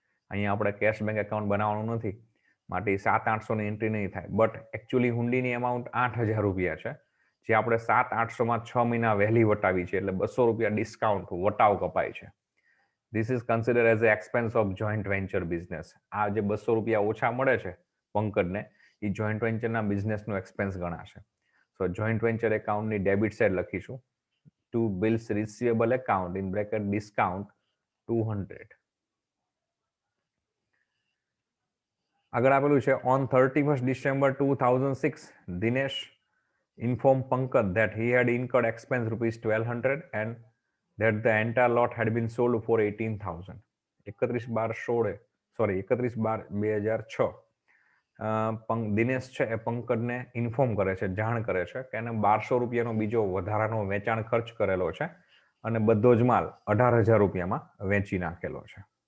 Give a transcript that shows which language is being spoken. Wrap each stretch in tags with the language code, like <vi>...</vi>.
<gu>અહીંયા આપણે cash bank account બનાવવાનું નથી માટે 7,800ની એન્ટ્રી નહીં થાય, બટ એકચ્યુઅલી હુંડીની અમાઉન્ટ 8,000 રૂપિયા છે જે આપણે 7,800માં 6 મહિના વહેલી વટાવી છે એટલે ₹200 ડિસ્કાઉન્ટ વટાવ કપાય છે.</gu> <en>This is consider as a expense of joint venture business.</en> <gu>આ જે ₹200 ઓછા મળે છે પંકજને એ જોઈન્ટ વેન્ચરના બિઝનેસનો એક્સપેન્સ ગણાશે. સો જોઈન્ટ વેન્ચર એકાઉન્ટની ડેબિટ સાઇડ લખીશું</gu> <en>to bills receivable account in bracket discount 200.</en> <gu>આગળ આપેલું છે</gu> <en>on 31st December 2006 Dinesh informed Pankaj that he had incurred expense rupees 1200 and that the entire lot had been sold for 18,000.</en> <gu>31/12/2006 Dinesh છે એ પંકજને inform કરે છે, જાણ કરે છે કે એને 1200 રૂપિયાનો બીજો વધારાનો વેચાણ ખર્ચ કરેલો છે અને બધો જ માલ 18,000 રૂપિયામાં વેચી નાખેલો છે.</gu>